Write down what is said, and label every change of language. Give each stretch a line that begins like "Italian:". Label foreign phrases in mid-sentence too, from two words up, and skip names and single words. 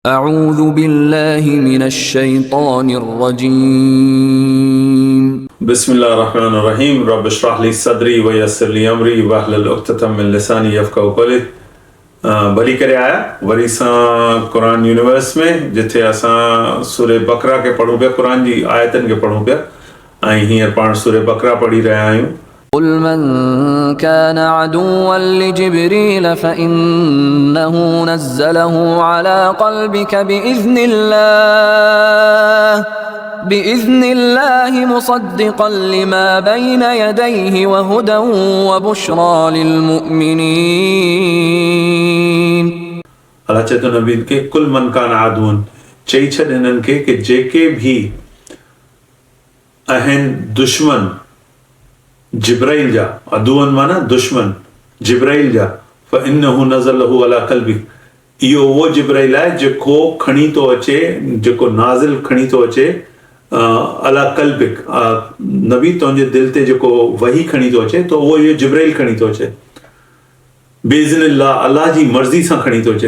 Arabic: أعوذ بالله من الشيطان الرجيم بسم الله الرحمن الرحيم رب اشرح لي صدري ويسر لي أمري واحلل عقدة من لساني يفقهوا قولي.
Sindhi: भली करे आया वरी सां क़ुरान यूनिवर्स में जिथे असां सूरे बकरा के पढ़ूं पिया, क़ुरान जी आयतन के पढ़ूं पिया ऐं हींअर पाण सूरे बकरा पढ़ी रहिया आहियूं।
Arabic: قل من كان عدوا لجبريل فإنه نزله على قلبك بإذن الله مصدقا لما بين يديه وهدى وبشرى للمؤمنين।
Sindhi: अल्लाह चए थो नबी खे
Arabic: قل من كان عدوا,
Sindhi: चई छॾ हिननि खे कि जेके भी आहिनि दुश्मन जिब्राइल जा, अदूअन माना दुश्मन जिब्राइल जा,
Arabic: فإنه نزله على قلبك,
Sindhi: इहो उहो जिब्राइल आहे जेको खणी थो अचे, जेको नाज़िल खणी थो अचे
Arabic: على قلبك,
Sindhi: नबी तुंहिंजे दिलि ते जेको वही खणी थो अचे तो उहो इहो जिब्राइल खणी थो अचे। बिइज़्निल्लाह, अल्लाह जी मर्ज़ी सां खणी थो अचे।